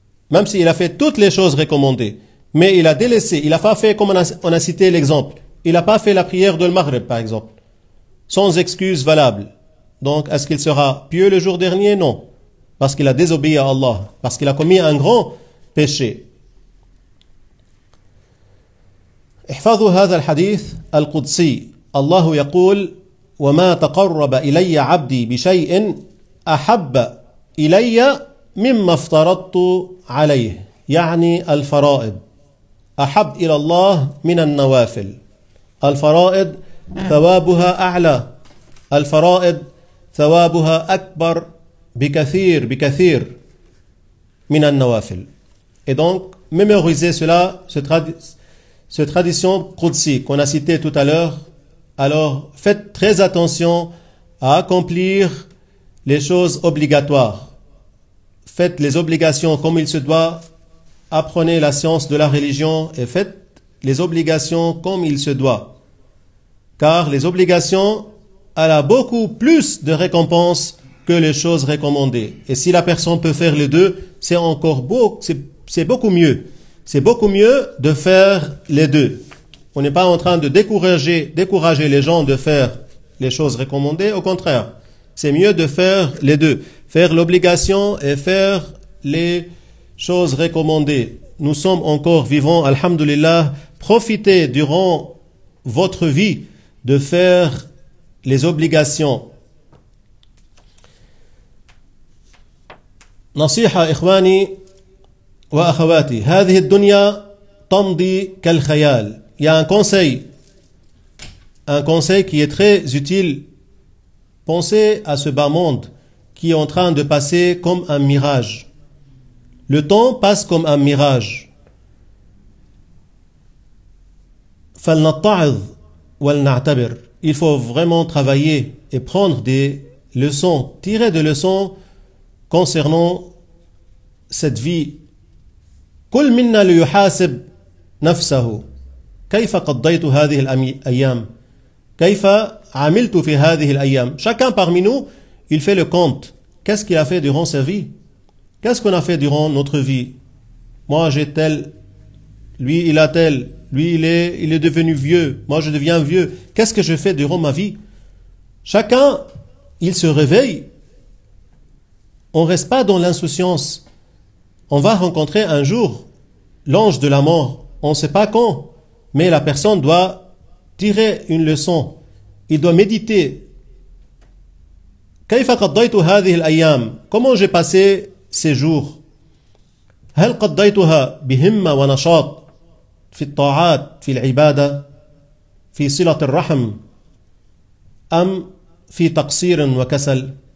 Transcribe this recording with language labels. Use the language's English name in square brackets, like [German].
[French] Même s'il a fait toutes les choses recommandées, mais il a délaissé, il n'a pas fait, comme on a cité l'exemple, il n'a pas fait la prière de Maghrib par exemple, sans excuse valable. Donc est-ce qu'il sera pieux le jour dernier? Non. Parce qu'il a désobéi à Allah, parce qu'il a commis un grand péché. [Arabic] احفظوا هذا الحديث القدسي. الله يقول: وما تقرب إلي عبدي بشيء أحب إلي مما افترضت عليه. يعني الفرائض أحب إلى الله من النوافل. الفرائض ثوابها أعلى. الفرائض ثوابها أكبر بكثير من النوافل. [French] Et donc, mémorisez cela, cette tradition qudsi qu'on a citée tout à l'heure. Alors, faites très attention à accomplir les choses obligatoires. Faites les obligations comme il se doit. Apprenez la science de la religion et faites les obligations comme il se doit. Car les obligations, elle a beaucoup plus de récompenses que les choses recommandées. Et si la personne peut faire les deux, c'est encore c'est beaucoup mieux. C'est beaucoup mieux de faire les deux. On n'est pas en train de décourager les gens de faire les choses recommandées. Au contraire, c'est mieux de faire les deux. Faire l'obligation et faire les choses recommandées. Nous sommes encore vivants, alhamdulillah. Profitez durant votre vie de faire les obligations. [Arabic] نصيحة إخواني وأخواتي هذه الدنيا تمضي كالخيال. [French] Il y a un conseil qui est très utile. Pensez à ce bas monde qui est en train de passer comme un mirage. Le temps passe comme un mirage. [Arabic] فلنتعظ ولنعتبر. [French] Il faut vraiment travailler et prendre des leçons, tirer des leçons concernant cette vie. [Arabic] كل منا ليحاسب نفسه كيف قضيت هذه الأيام كيف عملت في هذه الأيام. [French] Chacun parmi nous, il fait le compte. Qu'est-ce qu'il a fait durant sa vie? Qu'est-ce qu'on a fait durant notre vie? Moi j'ai tel, lui il a tel, lui il est devenu vieux, moi je deviens vieux. Qu'est-ce que je fais durant ma vie? Chacun, il se réveille. On ne reste pas dans l'insouciance. On va rencontrer un jour l'ange de la mort. On ne sait pas quand, mais la personne doit tirer une leçon. Il doit méditer. [Arabic] كيف قضيت هذه الأيام? [French] Comment j'ai passé ces jours? [Arabic] هل قضيتها بهمة ونشاط في الطاعات في العبادة في صلة الرحم أم في تقصير وكسل?